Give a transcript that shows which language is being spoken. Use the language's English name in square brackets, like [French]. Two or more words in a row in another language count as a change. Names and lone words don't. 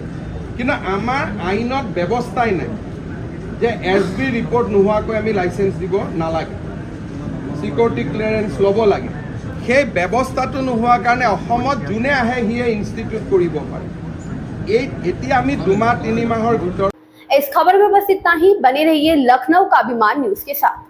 [Assamese] কিন্তু আমাৰ আইনত ব্যৱস্থাই নাই যে SB ৰিপৰ্ট নোহোৱাকৈ আমি লাইচেঞ্চ দিব নালাগে, [English] security clearance [Assamese] ল'ব লাগে। সেই ব্যৱস্থাটো নোহোৱাৰ কাৰণে অসমত যোনে আহে সিয়ে ইনষ্টিটিউট কৰিব পাৰে। এতিয়া আমি 2-3 মাহৰ ভিতৰত। [Hindi] इस खबर में बस इतना ही। बने रहिए लखनऊ का अभिमान न्यूज के साथ।